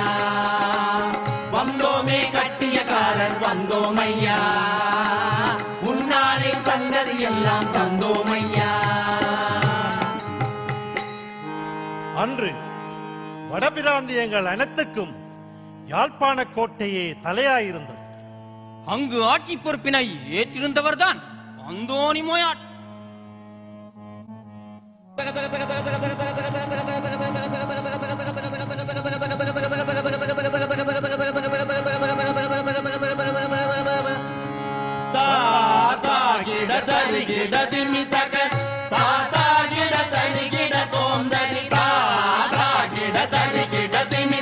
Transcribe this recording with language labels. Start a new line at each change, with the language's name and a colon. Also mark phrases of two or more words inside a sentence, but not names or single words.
Tamil: வந்தோமே கட்டியக்காரர் வந்தோம் ஐயா, முன்னாளில் சங்கதி எல்லாம் தந்தோம் ஐயா. அன்று வடபிராந்தியங்கள் அனைத்துக்கும் யாழ்ப்பாண கோட்டையே தலையாயிருந்தது. அங்கு ஆட்சி பொறுப்பினை ஏற்றிருந்தவர்தான் அந்தோணி மோயாட். ಗಿಡ ತರಿ ಗಿಡ ತಿಮ್ಮಿ ತಕ ತಾತ ಗಿಡ ತರಿ ಗಿಡ ತೋಂದರಿ ತಾತ ಗಿಡ ತರಿ ಗಿಡ ತಿಮ್ಮಿ